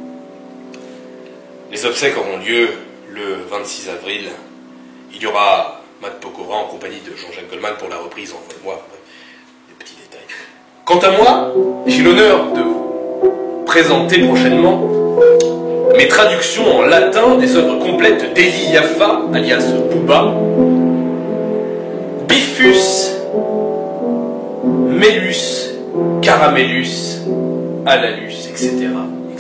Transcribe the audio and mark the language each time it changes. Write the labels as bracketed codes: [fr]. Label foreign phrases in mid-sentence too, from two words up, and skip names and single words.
[fr] Les obsèques auront lieu le 26 avril. Il y aura Matt Pokora en compagnie de Jean-Jacques Goldman pour la reprise, envoie-moi des petits détails. Quant à moi, j'ai l'honneur de vous présenter prochainement mes traductions en latin des œuvres complètes d'Eli Yaffa, alias Booba, Bifus, Mélus, Caramellus, Alalus, etc.